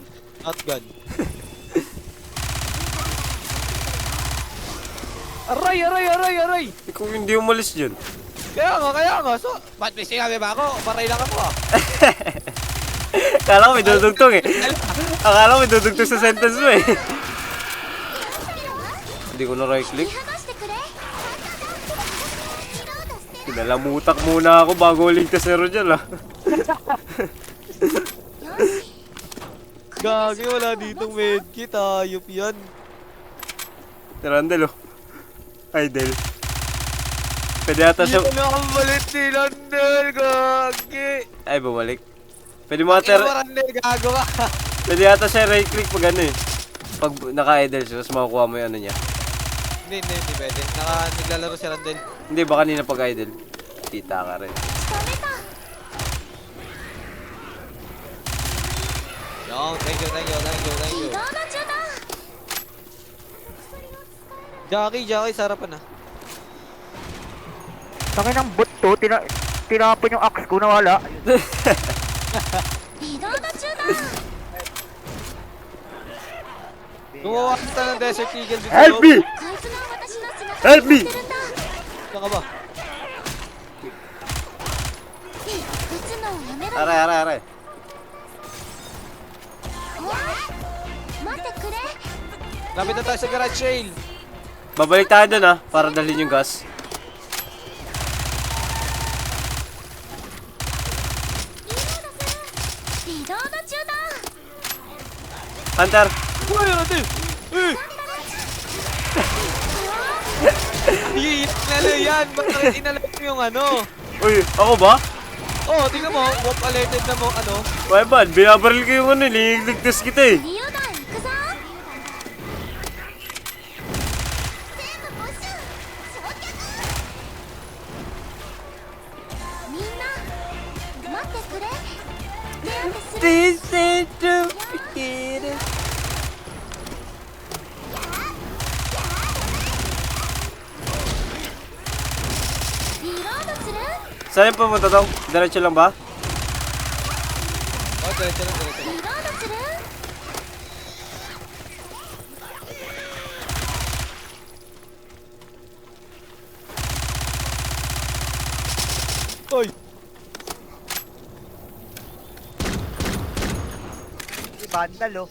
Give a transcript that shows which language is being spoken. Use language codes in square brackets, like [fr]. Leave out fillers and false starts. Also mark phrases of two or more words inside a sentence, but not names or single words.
[tl] Shotgun. Aray! Ikaw hindi umalis dyan. Kaya nga. So, ba't may sinabi ba ako? Paray lang ako ah. Akala ko may dudugtong eh. Akala ko may dudugtong sa sentence mo eh. Hindi ko na [en] right click. [ja] 剥がしてくれリロードして [tl] Kinalamutak muna ako bago ligtas si Rogel ah. [ja] よし [tl] Gagi, wala ditong medkit. Ayop yan. Si Randall oh. Idol. Pwede ata siya... Hindi na kang balit ni Randall, gagi. Ay, bumalik. Pwede mo ata... Ina mo Randall, gago ka. Pwede ata siya [en] right click [tl] pag ano eh. Pag naka-idle siya, tapos makukuha mo yung ano niya. Hindi pwede. Naglalaro si Randall. Hindi ba kanina pag idle? Kita ka rin. [ja] 仕留めた [en] Yo, thank you. [ja] 移動途中だ [tl] Jackie, sarapan na. Tangin ng bot to, tinapon yung axe ko na wala. [ja] 移動途中だ [tl] Gumawa ka ng Desert Eagle dito. [en] Help me! [ja] こいつが私の背中 [en] Help [ja] を [en] me! [ja] 押してるんだ [tl] Saan ka ba? [ja] 撃つのをやめろよ [tl] Aray. [ja] 待ってくれ [tl] Lapit na tayo sa [en] garage sale. [tl] Babalik tayo dun ah, para dalhin yung gas. [ja] 移動途中だ [tl] Hunter! Uy, Randall! Inalo yan! Bakit inalo mo yung ano? Uy, ako ba? Oh, tingnan mo. [en] Walk alerted [tl] na mo, ano? Why ba? Binabaril ko yung ano, ligtas kita eh. [ja] リオダン行くぞ全部没収焼却みんな待ってくれ手当てする [en] This is the beginning. [ja] リロードする [tl] Saan yung pumunta tong? Diretso lang ba? Oh, diretso. [ja] リロードする [tl] Oy! Vandal oh.